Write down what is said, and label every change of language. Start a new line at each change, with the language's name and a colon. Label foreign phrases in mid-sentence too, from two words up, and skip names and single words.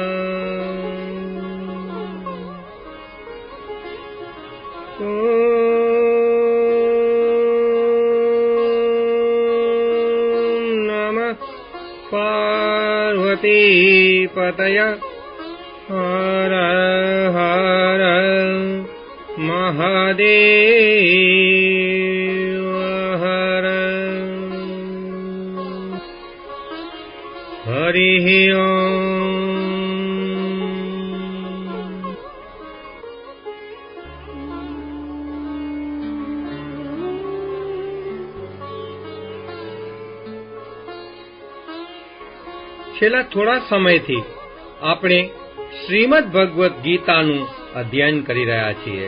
Sanskrit: नमः पार्वती पतये। हर हर महादेव हर। हरि ओम।
Gujarati: છેલ્લા થોડા સમયથી આપણે શ્રીમદ ભગવદ્ ગીતાનું અધ્યયન કરી રહ્યા છીએ.